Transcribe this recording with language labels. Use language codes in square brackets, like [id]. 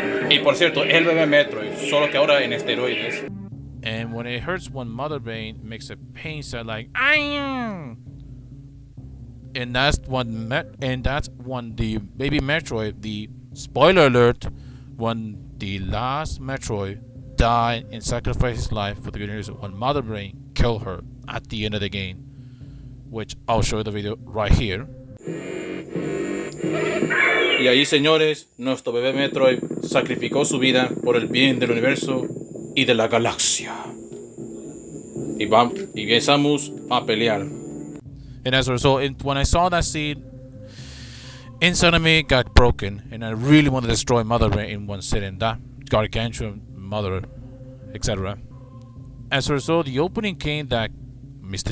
[es] Y por cierto, es el bebé Metroid, solo que ahora en esteroides. [en] And when it hurts one mother brain, it makes a pain sound like "Ayy!" And that's when the baby Metroid, the spoiler alert, when the last Metroid died and sacrificed his life for the universe, when mother brain killed her at the end of the game. Which I'll show you the video right here. [es] Y ahí, señores, nuestro bebé Metroid sacrificó su vida por el bien del universo y de la galaxia. Y empezamos a pelear. [en] And as a result, when I saw that scene, inside of me got broken, and I really wanted to destroy Mother Brain in one sitting. That gargantuan mother, etc. As a result, the opening came that Mr.